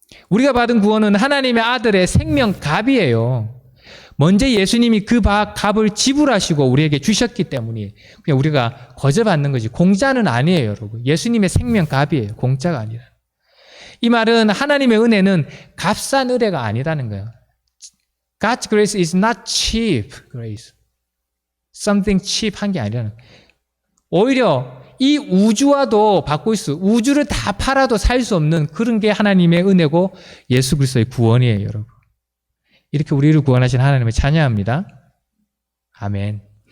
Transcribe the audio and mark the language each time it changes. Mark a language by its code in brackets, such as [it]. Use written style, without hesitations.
[ko] 우리가 받은 구원은 하나님의 아들의 생명값이에요. 먼저 예수님이 그 값을 지불하시고 우리에게 주셨기 때문에 그냥 우리가 거저받는 거지. 공짜는 아니에요, 여러분. 예수님의 생명값이에요. 공짜가 아니라. 이 말은 하나님의 은혜는 값싼 은혜가 아니라는 거예요. [en] God's grace is not cheap grace. something cheap [ko] 한 게 아니라는 거예요. 오히려 이 우주와도 바꿀 우주를 다 팔아도 살 수 없는 그런 게 하나님의 은혜고 예수 그리스도의 구원이에요, 여러분. 이렇게 우리를 구원하신 하나님을 찬양합니다. 아멘.